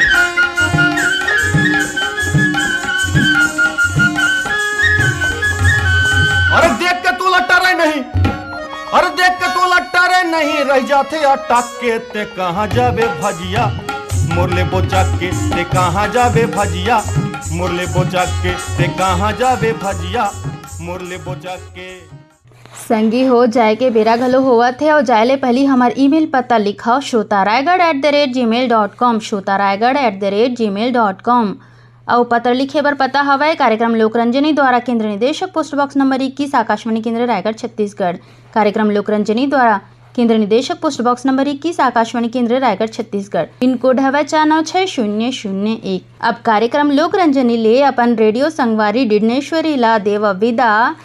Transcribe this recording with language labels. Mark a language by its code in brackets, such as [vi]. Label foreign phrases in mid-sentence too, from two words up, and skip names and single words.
[hne] अरे देख के तू लट्टा नहीं अरे देख के तू लट्टा रे नहीं रह जाते अटक के ते कहाँ जाबे भजिया मोरले बोचा के ते कहाँ जाबे भजिया मोरले बोचा के ते कहाँ जाबे भजिया मोरले बोचा के। संगी हो जाए के बेरा घलो होवत है और जाए ले पहली हमार ईमेल पता लिखाओ shotaraigad@gmail.com shotaraigad@gmail.com और पत्र लिखे बर पता हवय कार्यक्रम लोकरंजनी द्वारा केंद्र निदेशक [en] post box number [hne] 21 आकाशवाणी केंद्र रायगढ़ छत्तीसगढ़। कार्यक्रम लोकरंजनी द्वारा केंद्र निदेशक [en] post box number [hne] 21 आकाशवाणी केंद्र रायगढ़ छत्तीसगढ़। [en] pin code [hne] हवय 496001। अब कार्यक्रम लोकरंजनी ले अपन रेडियो संगवारी डिडनेश्वरी ला देव विदा।